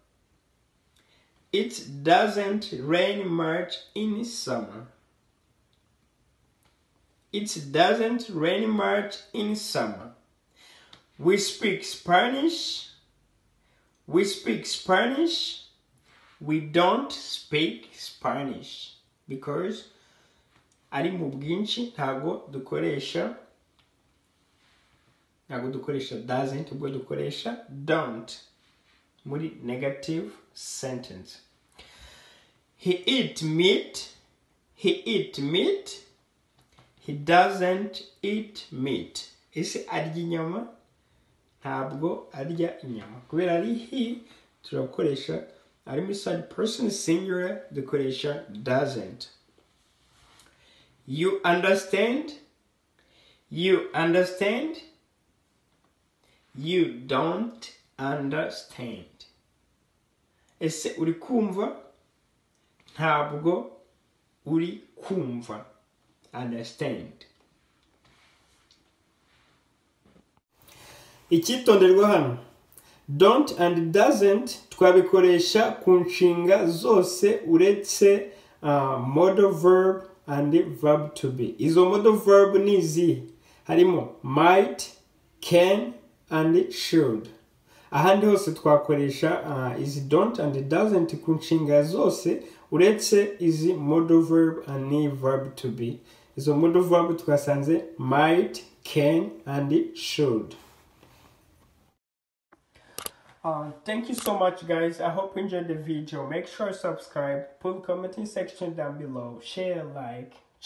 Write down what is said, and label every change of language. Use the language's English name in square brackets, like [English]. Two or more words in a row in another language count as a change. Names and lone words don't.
[English] It doesn't rain much in summer. It doesn't rain much in summer. We speak Spanish. We speak Spanish. We don't speak Spanish. [Kinyarwanda] Because ari mu bwinshi ntago dukoresha doesn't ubwo dukoresha don't muri [English] negative sentence. He eat meat. He eat meat. He doesn't eat meat. [Kinyarwanda] Ese arya inyama? Ntabwo arya inyama. Kubera ari he turakoresha ari muri [English] third person singular [Kinyarwanda] dukoresha doesn't. [English] You understand? You understand? You don't understand. [Kinyarwanda] Ese uri kumva? Ntabwo uri kumva. Understand. Icyitonderwa hano [English] don't and doesn't [Kinyarwanda] twabikoresha ku nshinga zose uretse [English] modal verb and verb to be. [Kinyarwanda] Izo [English] modal verb [Kinyarwanda] ni izihe? [English] Harimo might, can and should. [Kinyarwanda] Ahandi hose twakoresha [English] is don't and doesn't [Kinyarwanda] ku nshinga zose uretse izi [English] modal verb and verb to be. [Kinyarwanda] Izo [English] modal verb [Kinyarwanda] twasanze [English] might, can and should. Thank you so much, guys. I hope you enjoyed the video. Make sure to subscribe, put commenting section down below, share, like.